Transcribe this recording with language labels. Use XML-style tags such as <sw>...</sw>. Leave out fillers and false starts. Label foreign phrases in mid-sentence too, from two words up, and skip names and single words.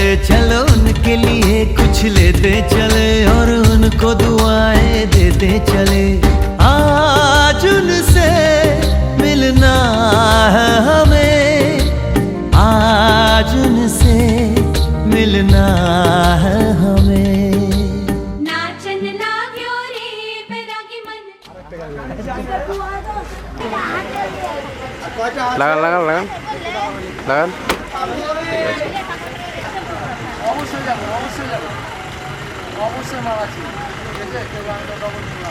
<hi>चलो उनके लिए कुछ लेते चले और उनको दुआएं देते चले। आज उनसे मिलना है हमें, आज उनसे मिलना है हमें।</hi> <ne>नाचन लाग्यो रे बैरागी मन</ne> <bn>লাগান লাগান লাগান লাগান অবশ্যই যাবো, অবশ্যই যাবো, অবশ্যই মারাচ্ছি। ঠিক আছে, কেউ গানটা ডবল</bn>